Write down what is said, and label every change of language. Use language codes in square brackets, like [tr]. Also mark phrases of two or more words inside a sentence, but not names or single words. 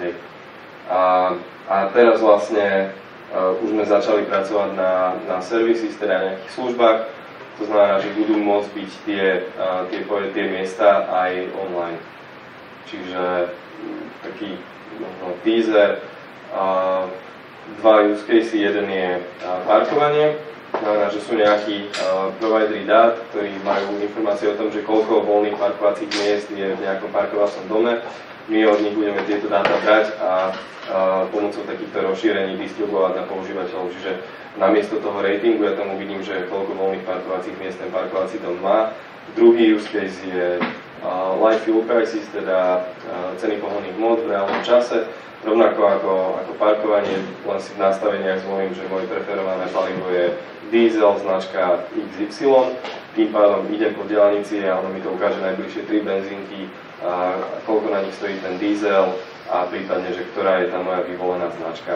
[sk] A teraz vlastne už sme začali pracovať na services, teda nejakých službách, to znamená, že budú môcť byť tie miesta aj online. Čiže taký teaser, dva [en] use cases, [sk] jeden je parkovanie. Znamená, že sú nejakí providery dát, ktorí majú informácie o tom, že koľko voľných parkovacích miest je v nejakom parkovacom dome. My od nich budeme tieto dáta brať a pomocou takýchto rozšírení distribuovať na používateľov. Čiže namiesto toho ratingu ja tam uvidím, že koľko voľných parkovacích miest ten parkovací dom má. Druhý [en] use case [sk] je [en] live fuel prices, [sk] teda ceny pohonných hmot v reálnom čase. Rovnako ako parkovanie, len si v nastaveniach zvolím, že moje preferované palivo je diesel značka XY, tým pádom idem po diaľnici a ono mi to ukáže najbližšie 3 benzínky, a koľko na nich stojí ten diesel a prípadne, že ktorá je tá moja vyvolená značka.